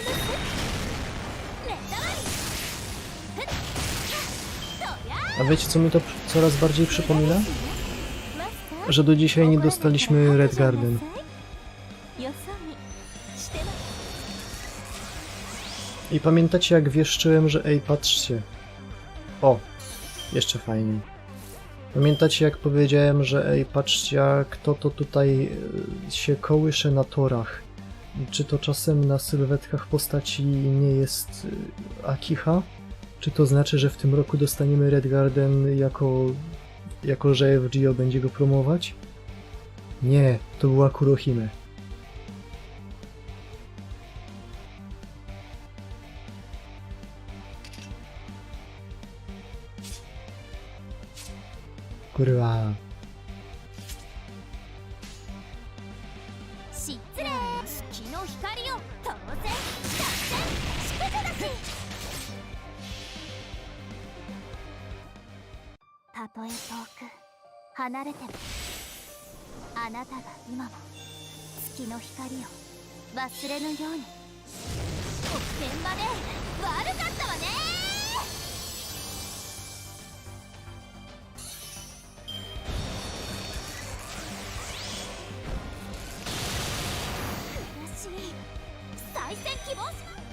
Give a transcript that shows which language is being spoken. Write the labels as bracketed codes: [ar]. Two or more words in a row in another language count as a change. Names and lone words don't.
[ja] レッドライン。 [pl] A wiecie, co mi to coraz bardziej przypomina? że do dzisiaj nie dostaliśmy Red Garden. [ja] よそ見してます [pl] I pamiętacie, jak wieszczyłem, że ej, patrzcie. O, jeszcze fajniej. Pamiętacie, jak powiedziałem, że ej, patrzcie, jak to tutaj się kołysze na torach. Czy to czasem na sylwetkach postaci nie jest Akiha? Czy to znaczy, że w tym roku dostaniemy Red Garden jako że FGO będzie go promować? Nie, to była Kurohime. Kurwa. [ja] 失礼月の光を当然作戦祝福だしたとえ遠く離れてもあなたが今も月の光を忘れぬようにおてんばで悪かったわね再戦希望します